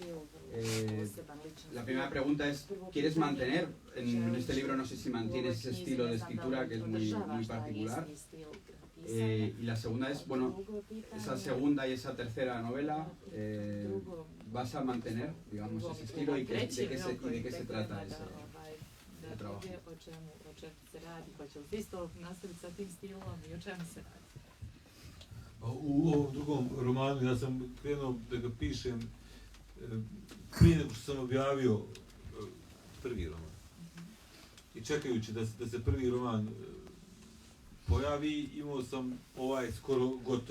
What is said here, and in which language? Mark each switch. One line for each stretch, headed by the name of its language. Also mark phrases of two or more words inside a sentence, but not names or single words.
Spanish: La primera pregunta es, ¿quieres mantener, en este libro no sé si mantienes ese estilo de escritura que es muy particular? Y la segunda es, bueno, esa segunda y esa tercera novela, ¿vas a mantener, digamos, ese estilo y de qué se trata ese trabajo?
Bosnian: U ovom drugom romanu ja sam krenuo da ga pišem prije nego što sam objavio prvi roman. I čekajući da se prvi roman pojavi, imao sam ovaj skoro gotov.